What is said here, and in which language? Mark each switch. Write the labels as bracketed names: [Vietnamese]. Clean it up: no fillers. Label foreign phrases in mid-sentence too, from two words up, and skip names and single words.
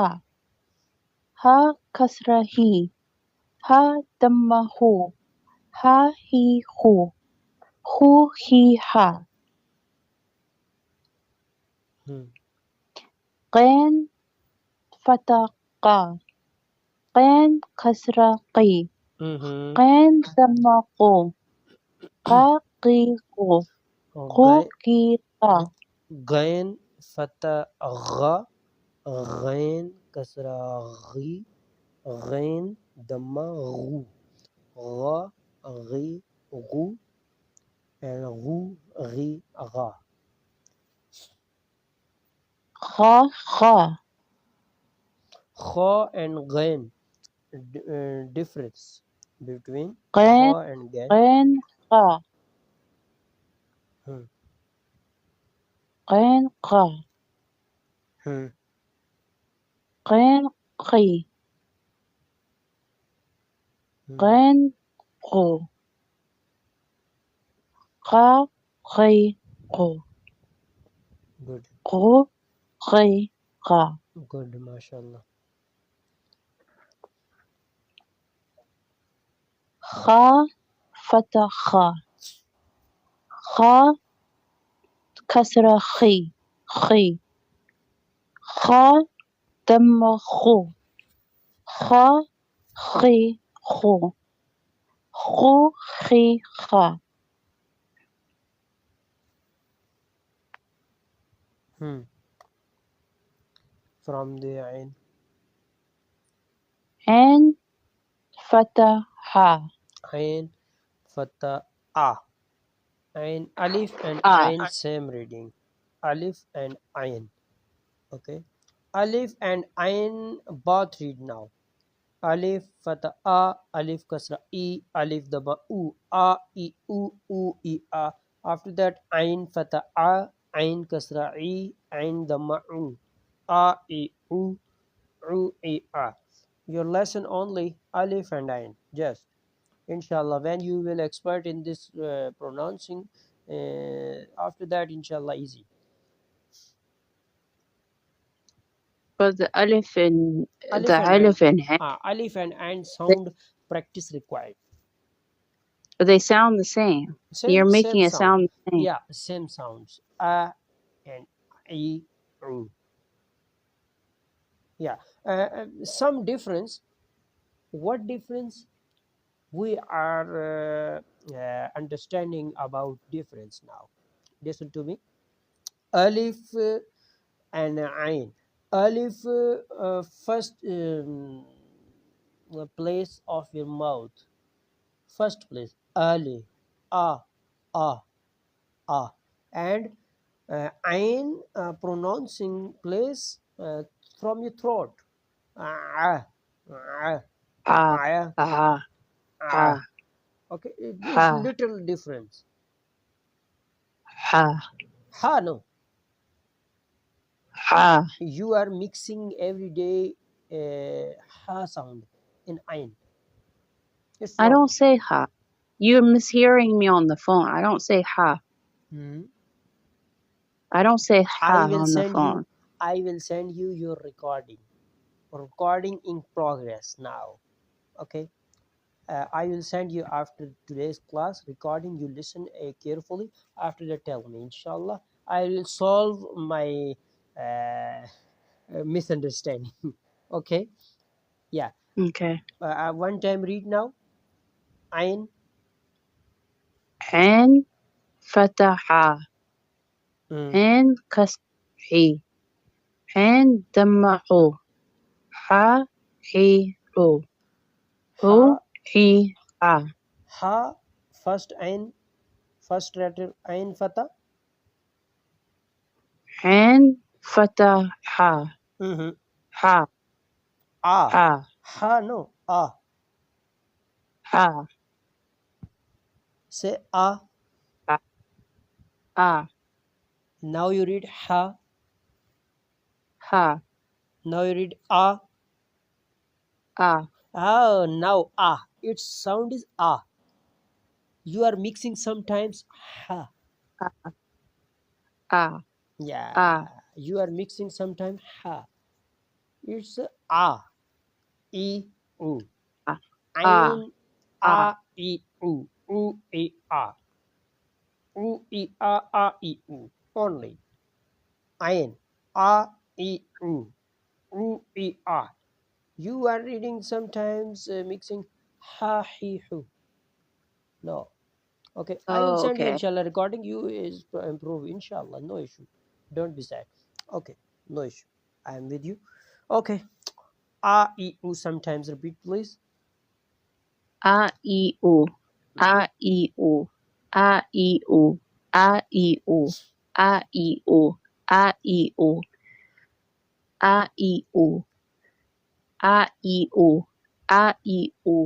[Arabic] ها كسرة هي. ها ضمة هو. ها هي هو. هو هي ها. غين فتحة قا. غين كسرة قي. غين ضمة قو. قا قي قو قو قي قا غين فتح غا غين كسرة غي غين دمة غو غا غي غو and غو غي غا. خا خا [English] Kha and غين difference between [Arabic] قين [English] kha and gain. [Arabic] قين قا Hmm. قين قا Hmm. قين قي Hmm. قين قو قا قي قو [English] Good, [Arabic] قو قي قا [English] good, mashallah. [Arabic] خا فتح خا خا كسرة خي خي خا دم خو خا خي خو خو خي خا Hmm. [English] From the ain. [Arabic] عين فتح ها [English] Ain fatha a. Ain alif and ain same reading. Alif and ain. Okay. Alif and ain both read now. Alif fatha a, alif kasra e, alif daba u, a e u e a. After that ain fatha a, ain kasra e, ain dama u, a e u e a. Your lesson only alif and ain. Just inshallah when you will expert in this pronouncing, after that inshallah easy. but the alif and Alif the and ain, alif and ha alif and ain sound practice required. they sound the same. You're Same making it sound. sound the same. Yeah, same sounds. A and e, u. Yeah. Some difference. What difference? We are understanding about difference now. Listen to me. Alif and ain. Alif first place of your mouth. First place. Ali. A. A. A. And ain pronouncing place from your throat. Ah, ah, Ha ah, ha ah. ha Okay, it's ha little difference. ha Ha, no. ha. You are mixing every day ha sound in ain. It's I wrong. don't say ha. You're mishearing me on the phone. I don't say ha. Hmm. I don't say I ha will on the send you. phone. I will send you your recording. Recording in progress now. Okay. I will send you after today's class recording. You listen carefully. After that, tell me. Inshallah, I will solve my misunderstanding. Okay. Yeah. Okay. One time read now. Ain. [Arabic] عين فتح ها Mm. عين كسر حي عين دم حو ح حي حو حو [English] Ha. حي ها Ha. First ain. First letter ain fatha. [Arabic] عين فتح ها Mm-hmm. ها [English] Ah. [Arabic] ها [English] Ha. No. Ah. [Arabic] ها [English] Say ah. [Arabic] ها ها [English] Now you read ha. [Arabic] ها [English] Now you read ah. [Arabic] ها [English] Oh, now ah. Its sound is ah. You are mixing sometimes ha. [Arabic] ها [English] Yeah. [Arabic] ها [English] You are mixing sometimes ha. It's ah. E. U. [Arabic] ها [English] Ain. [Arabic] ها [English] A. E. U. U. E. A. U. E. A. A. E. U. Only. Ain. A. E. U. U. E. A. You are reading sometimes mixing ha. He. Hu. No. Okay, I will Oh, send you okay. inshallah. Recording you is to improve inshallah. No issue. Don't be sad. Okay, no issue. I am with you. Okay. A, E, U. Sometimes repeat, please. A, E, U. A, E, U. A, E, U. A, E, U. A, E, U. A, E, U. A, E, U. A, E, U. A, E, U.